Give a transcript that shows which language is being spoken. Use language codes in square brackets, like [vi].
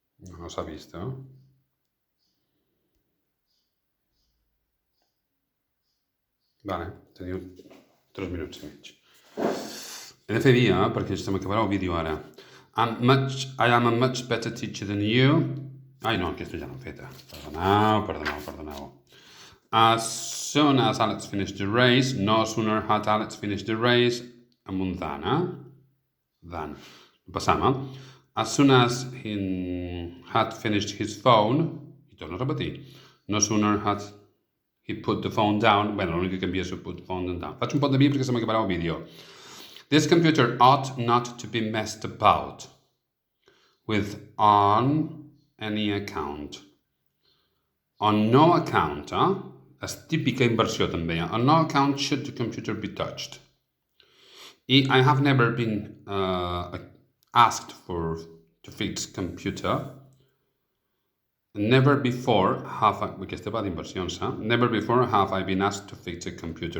[ca] No s'ha vist, Vale, teniu 3 minuts i mig. He de fer dia, perquè se m'acabarà el vídeo ara. [en] I am a much better teacher than you. [ca] Ai, no, aquesta ja l'hem feta. Perdoneu. [en] As soon as Alex finished the race, no sooner had Alex finished the race, [ca] amb un [en] than, Than. [ca] Passam, [en] As soon as he had finished his phone, [ca] i torno a repetir, [en] no sooner had he put the phone down. [ca] Bueno, l'únic que canvia és [en] put the phone down. [ca] Faig un pot de vi perquè se m'acabarà el vídeo. [en] This computer ought not to be messed about with on any account. On no account, [ca] és típica inversió també. [en] On no account should the computer be touched. I have never been asked to fix computer. Never before have I... [ca] Aquesta va d'inversions, [en] Never before have I been asked to fix a computer.